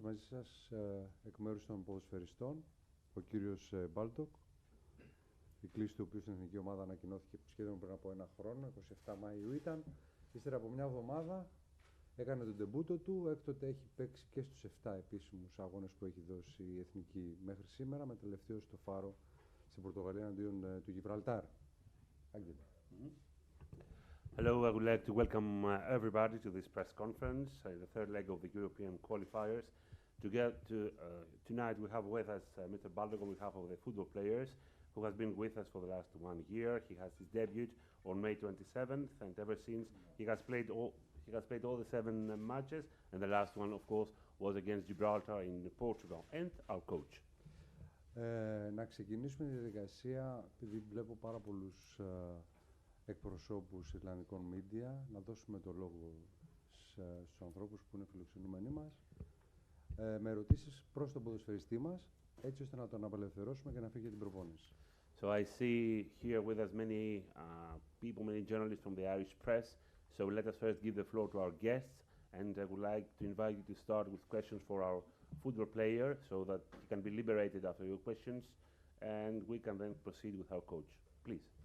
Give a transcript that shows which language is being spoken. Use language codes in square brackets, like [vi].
[el] Μαζί σας, εκ μέρους των ποδοσφαιριστών, ο κύριος Μπάλτοκ, η κλίση του οποίου στην εθνική ομάδα ανακοινώθηκε σχεδόν πριν από ένα χρόνο, 27 Μαΐου ήταν. Ύστερα από μια εβδομάδα έκανε τον ντεμπούτο του, έκτοτε έχει παίξει και στους 7 επίσημους αγώνες που έχει δώσει η Εθνική μέχρι σήμερα, με τελευταίο στο Φάρο στην Πορτογαλία εναντίον του Γιβραλτάρ. [en] Hello, I would like to welcome everybody to this press conference, the third leg of the European qualifiers. Tonight we have with us Mr. Baldock on behalf of the football players, who has been with us for the last 1 year. He has his debut on May 27th, and ever since he has played all the 7 matches, and the last one, of course, was against Gibraltar in Portugal. And our coach. [el] Να ξεκινήσουμε τη διαδικασία, επειδή βλέπω πάρα πολλούς εκπροσώπους Ιρλανδικών μίντια, να δώσουμε το λόγο στους ανθρώπους που είναι φιλοξενούμενοι μας, με ερωτήσεις προς τον ποδοσφαιριστή μας, έτσι ώστε να τον απελευθερώσουμε και να φύγει για την προπόνηση. [en] So I see here with us many people, many journalists from the Irish press. So let us first give the floor to our guests, and I would like to invite you to start with questions for our football player, so that he can be liberated after your questions, and we can then proceed with our coach. Please.